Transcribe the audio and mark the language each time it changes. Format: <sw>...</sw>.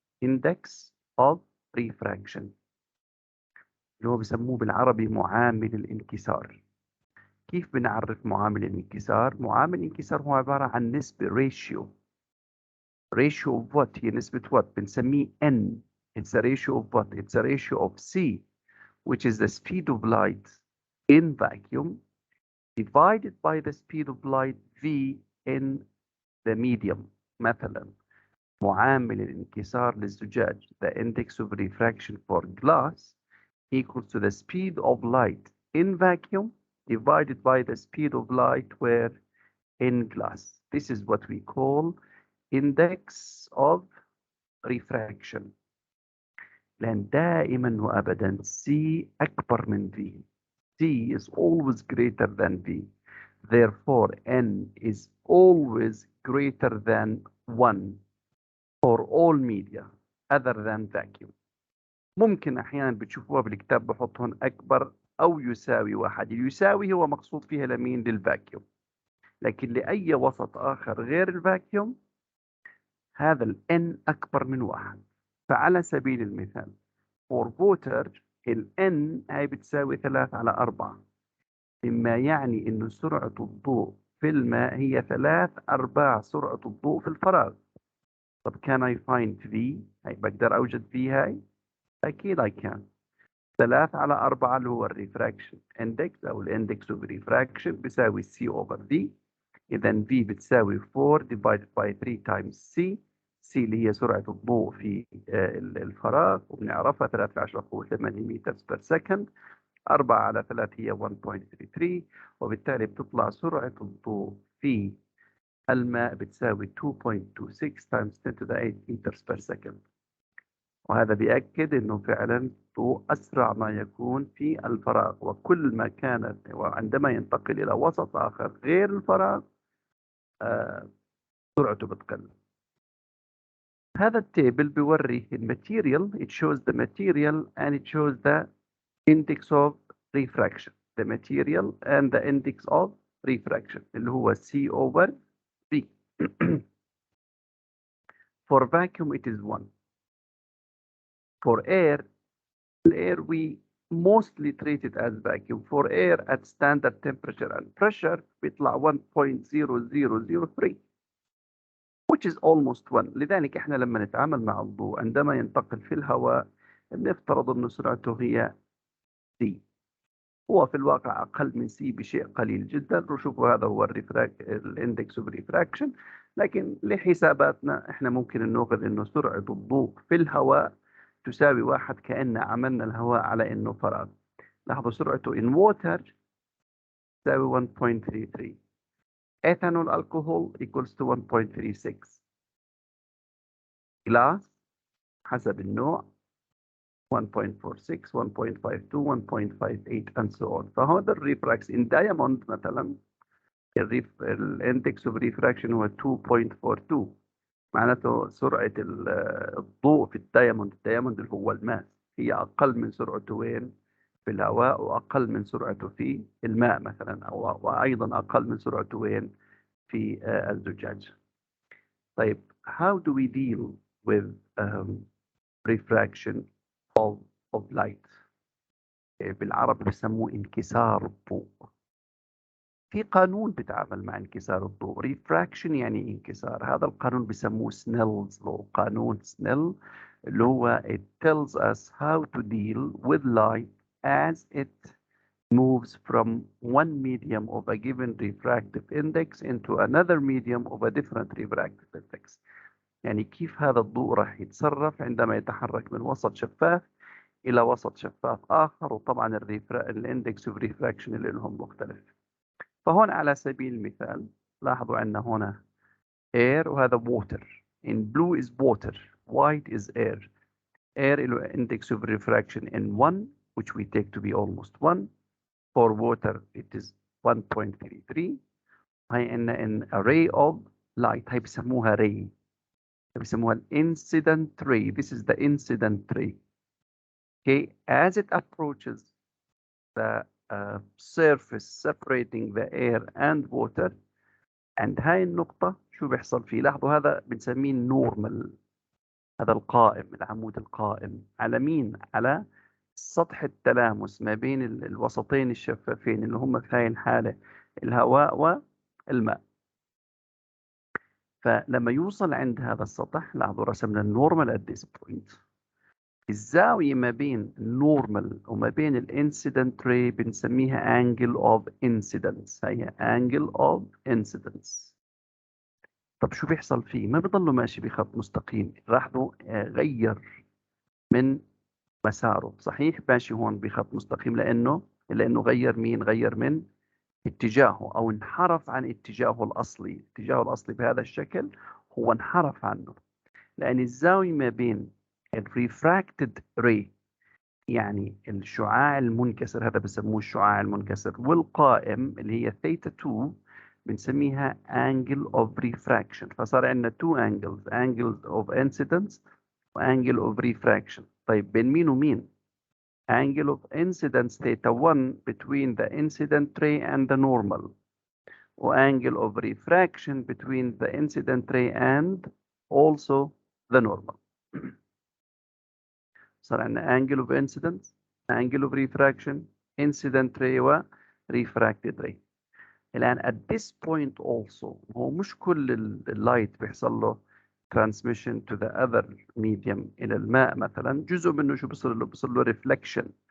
<ar>index of refraction اللي هو بسموه بالعربي معامل الانكسار. كيف بنعرف معامل الانكسار؟ معامل الانكسار هو عبارة عن نسبة</ar> <en>ratio of what؟</en> <ar>هي نسبة what؟ بنسميه n.</ar> <en>It's a ratio of what? It's a ratio of c, which is the speed of light in vacuum divided by the speed of light v in the medium.</en> <ar>مثلا معامل الانكسار للزجاج,</ar> <en>the index of refraction for glass equals to the speed of light in vacuum divided by the speed of light where in glass. This is what we call index of refraction.</en> <ar>لأن دائما وأبدا C أكبر من V.</ar> <en>C is always greater than V. Therefore, N is always greater than 1 for all media other than vacuum.</en> <ar>ممكن أحيانا بتشوفوها بالكتاب بحطهم أكبر أو يساوي 1. يساوي هو مقصود فيها لمين؟ للفاكيوم. لكن لأي وسط آخر غير الفاكيوم هذا ال N أكبر من 1. فعلى سبيل المثال</ar> <en>for water</en> <ar>ال N هي بتساوي 3/4، مما يعني إنه سرعة الضوء في الماء هي 3/4 سرعة الضوء في الفراغ. طب</ar> <en>can I find V؟</en> <ar>هي بقدر أوجد V هاي؟ أكيد</ar> <en>I can.</en> <ar>3/4 اللي هو الريفراكشن اندكس أو الاندكس اوف ريفراكشن بيساوي C over V. إذا V بتساوي 4</ar> <en>divided by 3 times C</en> <ar>c اللي هي سرعة الضوء في الفراغ، وبنعرفها 13 متر بير سكند. 4 على 3 هي 1.33، وبالتالي بتطلع سرعة الضوء في الماء بتساوي 2.26</ar> <en>times 10 to the 8 meters per second.</en> <ar>وهذا بيأكد إنه فعلا الضوء أسرع ما يكون في الفراغ، وكل ما كانت وعندما ينتقل إلى وسط آخر غير الفراغ سرعته بتقل. هذا التيبل بيوري الماتيريال.</ar> <en>it shows the material and it shows the index of refraction. the material and the index of refraction</en> <ar>اللي هو</ar> <en>C over V. For vacuum it is 1. For air we mostly treat it as vacuum. For air at standard temperature and pressure</en> <ar>بيطلع</ar> <en>1.0003 which is almost 1.</en> <ar>لذلك احنا لما نتعامل مع الضوء عندما ينتقل في الهواء بنفترض أن سرعته هي C. هو في الواقع أقل من C بشيء قليل جدا. وشوفوا هذا هو الاندكس اوف ريفراكشن، لكن لحساباتنا احنا ممكن نأخذ انه سرعة الضوء في الهواء تساوي 1 كأن عملنا الهواء على انه فراغ. لاحظوا سرعته</ar> <en>in water</en> <ar>تساوي 1.33.</ar> <en>ethanol alcohol equals to 1.36. glass</en> <ar>حسب النوع</ar> <en>1.46 1.52 1.58 and so on.</en> <ar>فهذا الريفراكس</ar> <en>in diamond</en> <ar>مثلا الاندكس اوف ريفراكشن هو 2.42. معناته سرعة الضوء في الدايموند اللي هو الماس هي أقل من سرعته وين؟ في الهواء، وأقل من سرعته في الماء مثلا، وأيضا أقل من سرعته وين؟ في الزجاج. طيب</ar> <en>how do we deal with refraction of light؟</en> <ar>بالعربي بيسموه انكسار الضوء. في قانون بيتعامل مع انكسار الضوء. refraction يعني انكسار. هذا القانون بيسموه سنيلز law. قانون سنيل اللي هو</ar> <en>it tells us how to deal with light as it moves from one medium of a given refractive index into another medium of a different refractive index.</en> <ar>يعني كيف هذا الضوء راح يتصرف عندما يتحرك من وسط شفاف إلى وسط شفاف آخر، وطبعا الاندكس اوف ريفراكشن اللي لهم مختلف. فهون على سبيل المثال لاحظوا عندنا هنا air وهذا water.</ar> <en>in blue is water, white is air. air له index of refraction in 1 which we take to be almost 1. for water it is 1.33.</en> <ar>هاي عندنا</ar> <en>in a ray of light، هاي بسموها ray، بسموها incident ray. this is the incident ray. okay, as it approaches the surface separating the air and water،</en> <ar>عند هاي النقطة شو بيحصل فيه؟ لاحظوا هذا بنسميه النورمال. هذا القائم، العمود القائم على مين؟ على سطح التلامس ما بين الوسطين الشفافين اللي هم في هاي الحالة الهواء والماء. فلما يوصل عند هذا السطح لاحظوا رسمنا النورمال</ar> <en>at this point.</en> <ar>الزاوية ما بين النورمال وما بين الانسيدنت ري بنسميها angle of incidence.</ar> <en>هي angle of incidence.</en> <ar>طب شو بيحصل فيه؟ ما بيضله ماشي بخط مستقيم. لاحظوا غير من مساره. صحيح ماشي هون بخط مستقيم لأنه غير مين؟ غير من اتجاهه أو انحرف عن اتجاهه الأصلي. اتجاهه الأصلي بهذا الشكل هو انحرف عنه، لأن الزاوية ما بين الريفراكتد ري يعني الشعاع المنكسر، هذا بسموه الشعاع المنكسر، والقائم اللي هي ثيتا 2 بنسميها angle of refraction. فصار عندنا</ar> <en>two angles،</en> <ar>angles of incidence و angle of refraction. طيب بين مين ومين؟</ar> <en>angle of incidence theta 1 between the incident ray and the normal، و angle of refraction between the incident ray and also the normal. صار عندنا angle of incidence، angle of refraction، incident ray و refracted ray. الآن at this point also</en> <ar>هو مش كل اللايت بيحصل له</ar> <en>transmission to the other medium</en> <ar>إلى الماء مثلا. جزء منه شو بيصير له؟ بيصير له reflection.</ar>